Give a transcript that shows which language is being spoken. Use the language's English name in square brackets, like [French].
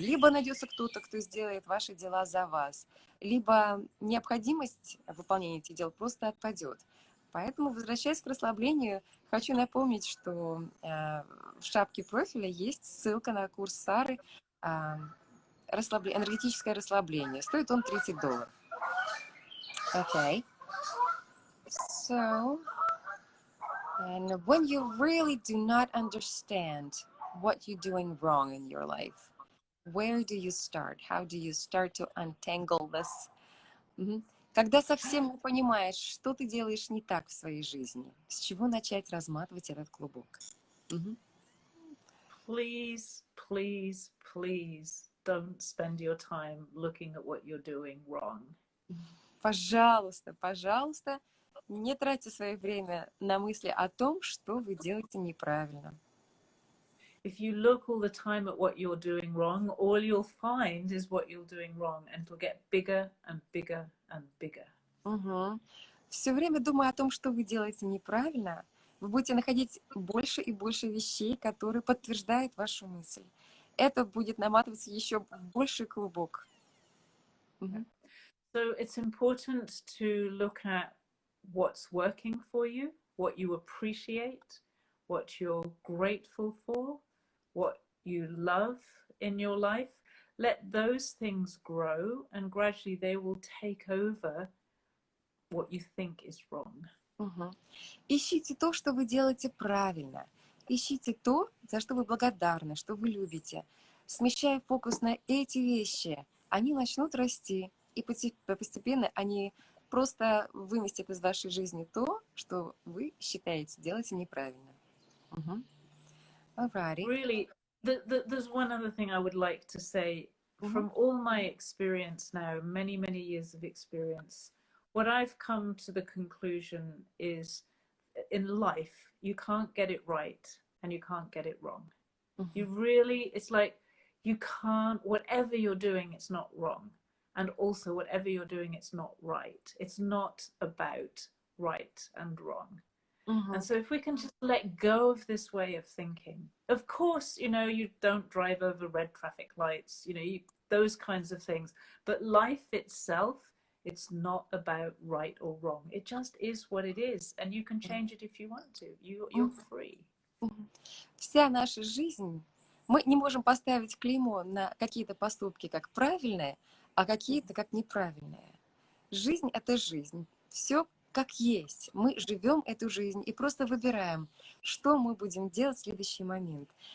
[Russian] Либо найдется кто-то, кто сделает ваши дела за вас, либо необходимость выполнения этих дел просто отпадет. Поэтому, возвращаясь к расслаблению, хочу напомнить, что в шапке профиля есть ссылка на курс Сары «Энергетическое расслабление». Стоит он $30. Okay. [English] So, and when you really do not understand what you're doing wrong in your life, where do you start? How do you start to untangle this? [Russian] Когда совсем не понимаешь, что ты делаешь не так в своей жизни, с чего начать разматывать этот клубок? [English] Please, please, please don't spend your time looking at what you're doing wrong. [Russian] Пожалуйста, пожалуйста, не тратьте свое время на мысли о том, что вы делаете неправильно. [English] If you look all the time at what you're doing wrong, all you'll find is what you're doing wrong, and it'll get bigger and bigger and bigger. [Russian] Все время думая о том, что вы делаете неправильно, вы будете находить больше и больше вещей, которые подтверждают вашу мысль. Это будет наматываться еще в больший клубок. [English] So it's important to look at what's working for you, what you appreciate, what you're grateful for, what you love in your life. Let those things grow, and gradually they will take over what you think is wrong. [Russian] Ищите то, что вы делаете правильно. Ищите то, за что вы благодарны, что вы любите. Смещая фокус на эти вещи, они начнут расти, и постепенно они просто выместят из вашей жизни то, что вы считаете делаете неправильно. [English] Alrighty. Really, there's one other thing I would like to say. From all my experience now, many, many years of experience, what I've come to the conclusion is, in life, you can't get it right and you can't get it wrong. You really, it's like, you can't, whatever you're doing, it's not wrong. And also, whatever you're doing, it's not right. It's not about right and wrong. And so if we can just let go of this way of thinking, of course, you know, you don't drive over red traffic lights, you know, those kinds of things. But life itself It's not about right or wrong. It just is what it is, and you can change it if you want to. You're free. [Russian] Вся наша жизнь, мы не можем поставить клеймо на какие-то поступки как правильные, а какие-то как неправильные. Жизнь — это жизнь. Все как есть. Мы живем эту жизнь и просто выбираем, что мы будем делать в следующий момент.